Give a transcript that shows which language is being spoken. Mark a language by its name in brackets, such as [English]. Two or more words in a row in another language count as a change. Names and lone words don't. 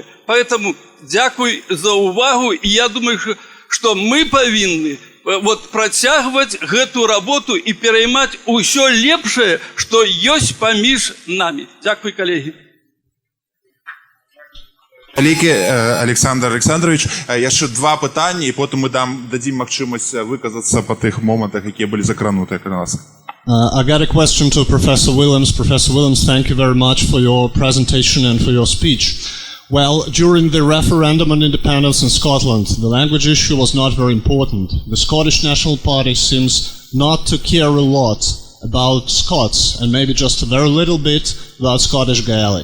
[Belarusian] Поэтому дзякуй за увагу, і я думаю, што мы павінны працягваць гэту работу і пераймаць усё лепшае, што ёсць паміж намі. Дзякуй, калегі. Вялікі Александр Александрович, яшчэ два пытанні, і потым мы дадзім магчымасць выказацца па тых момантах, якія былі закранутыя на нас. [English] I got a question to Professor Williams. Professor Williams, thank you very much for your presentation and for your speech. Well, during the referendum on independence in Scotland, the language issue was not very important. The Scottish National Party seems not to care a lot about Scots, and maybe just a very little bit about Scottish Gaelic.